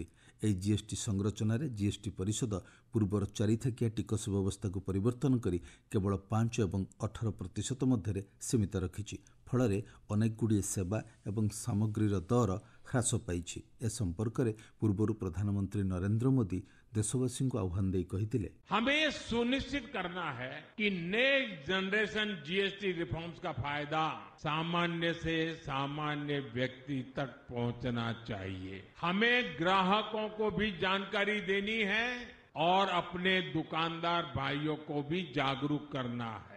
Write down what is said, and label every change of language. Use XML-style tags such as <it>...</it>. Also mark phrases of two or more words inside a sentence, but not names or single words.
<or>ଏହି ଜିଏସ୍ଟି ସଂରଚନାରେ ଜିଏସ୍ଟି ପରିଷଦ ପୂର୍ବର 4 ଥାକିଆ ଟିକସ ବ୍ୟବସ୍ଥାକୁ ପରିବର୍ତ୍ତନ କରି କେବଳ 5 ଏବଂ 18% ମଧ୍ୟରେ ସୀମିତ ରଖିଛି। ଫଳରେ ଅନେକଗୁଡ଼ିଏ ସେବା ଏବଂ ସାମଗ୍ରୀର ଦର ହ୍ରାସ ପାଇଛି। ଏ ସମ୍ପର୍କରେ ପୂର୍ବରୁ ପ୍ରଧାନମନ୍ତ୍ରୀ ନରେନ୍ଦ୍ର ମୋଦି ଦେଶବାସୀଙ୍କୁ ଆହ୍ୱାନ ଦେଇ କହିଥିଲେ,</or> <hi>हमें सुनिश्चित करना है कि</hi> <en>next generation GST reforms</en> <hi>का फायदा सामान्य से सामान्य व्यक्ति तक पहुंचना चाहिए। हमें ग्राहकों को भी जानकारी देनी है और अपने दुकानदार भाइयों को भी जागरूक करना है।</hi>